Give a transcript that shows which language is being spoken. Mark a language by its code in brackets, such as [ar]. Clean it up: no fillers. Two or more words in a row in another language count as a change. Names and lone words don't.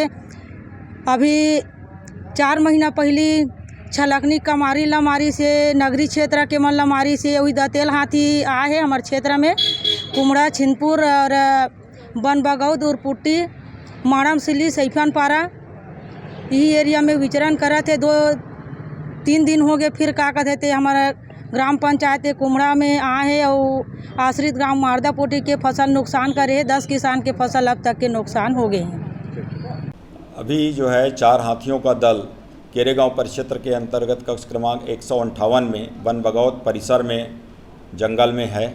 [hi] अभी 4 महीना पहली छलकनी कमारी लमारी से नगरी क्षेत्र के मन लमारी से वही दतेल हाथी आए है हमारे क्षेत्र में। कुमड़ा, छिंदपुर और बनबगौद और पुट्टी, माड़म सिली, सैफान पारा यही एरिया में विचरण करा थे। 2-3 दिन हो गए। फिर का कहते थे हमारा ग्राम पंचायत कुमड़ा में आए है और आश्रित ग्राम मारदा पोटी के फसल नुकसान करे। 10 किसान के फसल अब तक के नुकसान हो गए हैं। अभी जो है 4 हाथियों का दल केरेगांव परिक्षेत्र के अंतर्गत कक्ष क्रमांक 158 में बनबगौद परिसर में जंगल में है।